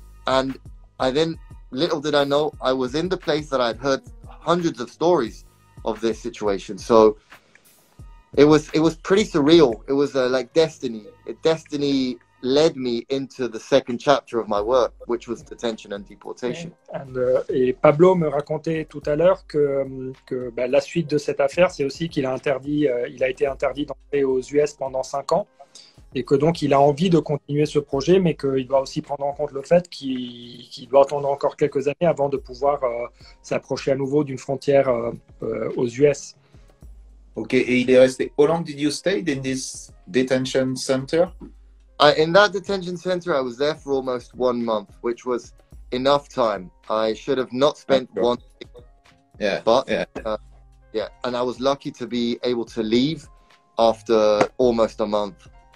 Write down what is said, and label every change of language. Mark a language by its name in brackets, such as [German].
[English] And little did I know, I was in the place that I'd heard hundreds of stories of this situation. So it was pretty surreal. It was like destiny. Destiny led me into the second chapter of my work, which was detention and deportation. [French] Et Pablo me racontait tout à l'heure que la suite de cette affaire, c'est aussi qu'il a été interdit d'entrer aux US pendant 5 ans, et que donc il a envie de continuer ce projet, mais qu'il doit aussi prendre en compte le fait qu'il doit attendre encore quelques années avant de pouvoir s'approcher à nouveau d'une frontière aux US. Ok, et il est resté. [English] How long did you stay in this detention center? In that detention center, I was there for almost 1 month, which was enough time. I should have not spent one. Yeah. But yeah, and I was lucky to be able to leave after almost a month.